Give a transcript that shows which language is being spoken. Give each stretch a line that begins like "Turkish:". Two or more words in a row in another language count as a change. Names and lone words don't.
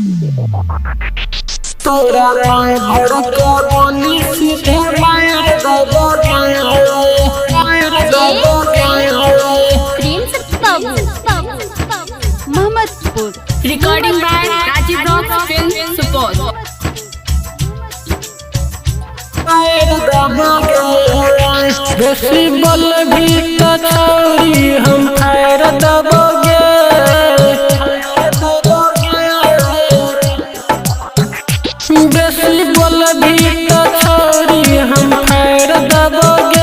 Bhojpuri: तोरा भर के बोली सीधे मार दबो मोहम्मदपुर।
English: Recording by Rajiv Rock Film Support.
Bhojpuri: बेसी बोल भी तो छोरी हम फायर दबोगे। बेसी बोल भी तो छोरी हम फायर दबोगे।